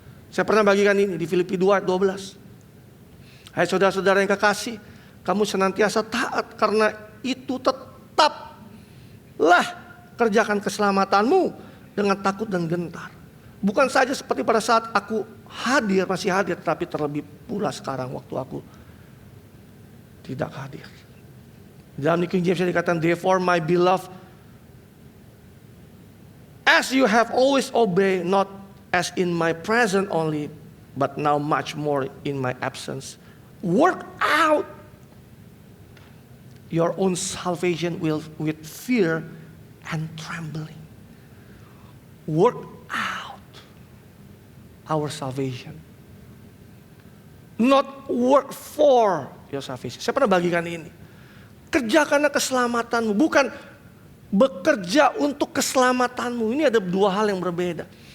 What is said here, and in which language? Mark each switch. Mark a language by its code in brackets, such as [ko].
[id] Saya pernah bagikan ini di Filipi 2 ayat 12. Hai saudara-saudara yang kekasih, kamu senantiasa taat, karena itu tetaplah kerjakan keselamatanmu dengan takut dan gentar. Bukan saja seperti pada saat aku masih hadir, tetapi terlebih pula sekarang waktu aku tidak hadir. Dalam King James dikatakan, [en] therefore my beloved, as you have always obeyed, not as in my presence only, but now much more in my absence, work out your own salvation with fear and trembling. Work out our salvation, not work for your salvation. [id] Saya pernah bagikan ini. Kerjakanlah keselamatanmu, bukan bekerja untuk keselamatanmu. Ini ada dua hal yang berbeda.